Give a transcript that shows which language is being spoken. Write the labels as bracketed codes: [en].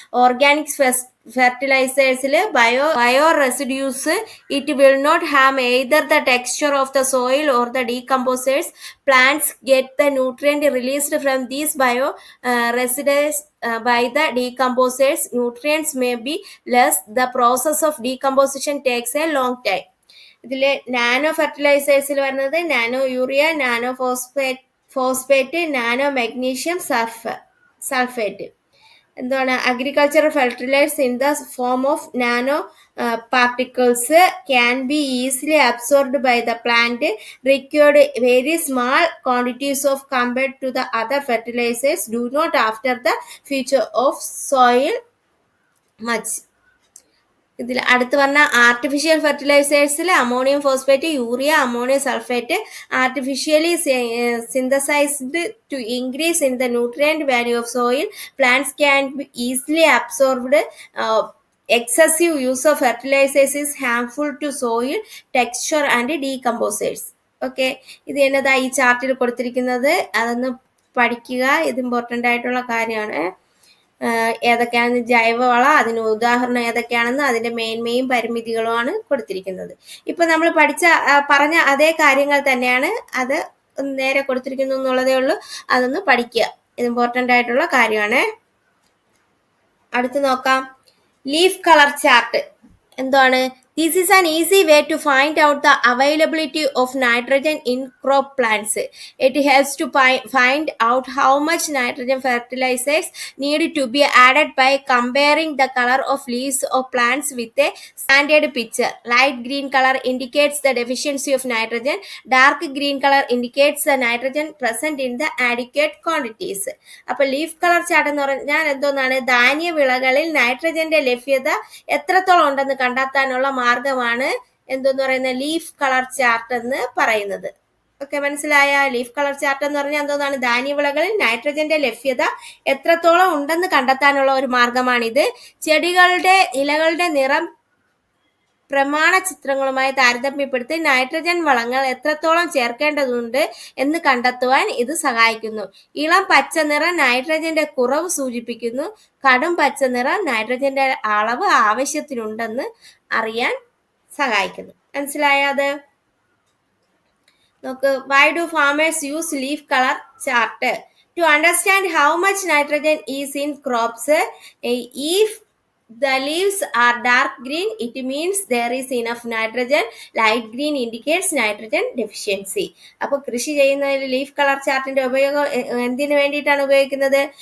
[en] Organic ഫെർട്ടിലൈസേഴ്സിൽ bio residues, it will not harm either the texture of the soil or the decomposers. Plants get the nutrient released from these bio residues by the decomposers. Nutrients may be less. The process of decomposition takes a long time. [ml] ഇതിൽ nano ഫെർട്ടിലൈസേഴ്സിൽ വരുന്നത് nano urea, nano phosphate, nano magnesium sulphate. എന്താണ്? [en] Agricultural fertilizers in the form of nano particles can be easily absorbed by the plant, required very small quantities of compared to the other fertilizers, do not after the feature of soil much. [ml] ഇതിൽ അടുത്ത് പറഞ്ഞ [en] Artificial ഫെർട്ടിലൈസേഴ്സിൽ ammonium phosphate, urea, ammonium sulphate artificially synthesized to increase in the nutrient value of soil. Plants can be easily absorbed. Excessive use of fertilizers is harmful to soil texture and decomposers. [ml] Okay, ഇത് എന്നതാ ഈ ചാർട്ടിൽ കൊടുത്തിരിക്കുന്നത്, അതൊന്ന് പഠിക്കുക. ഇത് important ആയിട്ടുള്ള കാര്യമാണ്. ഏതൊക്കെയാണെന്ന് ജൈവവളം, അതിന് ഉദാഹരണം ഏതൊക്കെയാണെന്ന്, അതിന്റെ മേന്മയും പരിമിതികളുമാണ് കൊടുത്തിരിക്കുന്നത്. ഇപ്പൊ നമ്മൾ പറഞ്ഞ അതേ കാര്യങ്ങൾ തന്നെയാണ്, അത് നേരെ കൊടുത്തിരിക്കുന്നു എന്നുള്ളതേ ഉള്ളൂ. അതൊന്ന് പഠിക്കുക, ഇത് ഇമ്പോർട്ടൻ്റ് ആയിട്ടുള്ള കാര്യമാണ്. അടുത്ത് നോക്കാം, ലീഫ് കളർ ചാർട്ട് എന്താണ്? [en] This is an easy way to find out the availability of nitrogen in crop plants. It helps to find out how much nitrogen fertilizers need to be added by comparing the color of leaves of plants with a standard picture. Light green color indicates the deficiency of nitrogen. Dark green color indicates the nitrogen present in the adequate quantities. [ml] അപ്പോൾ leaf colour chart എന്ന് പറഞ്ഞാൽ എന്തോന്നാണ്? ധാന്യ വിളകളിൽ നൈട്രജന്റെ ലഭ്യത എത്രത്തോളം ഉണ്ടെന്ന് കണ്ടെത്താനുള്ള മാർഗമാണ് എന്തോന്ന് പറയുന്നത്? ലീഫ് കളർ ചാർട്ട് എന്ന് പറയുന്നത്. ഓക്കെ, മനസ്സിലായ? ലീഫ് കളർ ചാർട്ട് എന്ന് പറഞ്ഞാൽ എന്തോന്നാണ്? ധാന്യവിളകളിൽ നൈട്രജന്റെ ലഭ്യത എത്രത്തോളം ഉണ്ടെന്ന് കണ്ടെത്താനുള്ള ഒരു മാർഗമാണിത്. ചെടികളുടെ ഇലകളുടെ നിറം പ്രമാണ ചിത്രങ്ങളുമായി താരതമ്യപ്പെടുത്തി നൈട്രജൻ വളങ്ങൾ എത്രത്തോളം ചേർക്കേണ്ടതുണ്ട് എന്ന് കണ്ടെത്തുവാൻ ഇത് സഹായിക്കുന്നു. ഇളം പച്ച നിറം നൈട്രജന്റെ കുറവ് സൂചിപ്പിക്കുന്നു. കടും പച്ച നിറം നൈട്രജന്റെ അളവ് ആവശ്യത്തിനുണ്ടെന്ന് അറിയാൻ സഹായിക്കുന്നു. മനസ്സിലായത്? നോക്ക്, [en] why do farmers use leaf color chart? To understand how much nitrogen is in crops, if the leaves are dark green, it means there is enough nitrogen. Light green indicates nitrogen deficiency. [ml] അപ്പോൾ കൃഷി ചെയ്യുന്നതിൽ leaf colour ചാർട്ടിന്റെ ഉപയോഗം എന്തിനു വേണ്ടിയിട്ടാണ് ഉപയോഗിക്കുന്നത്?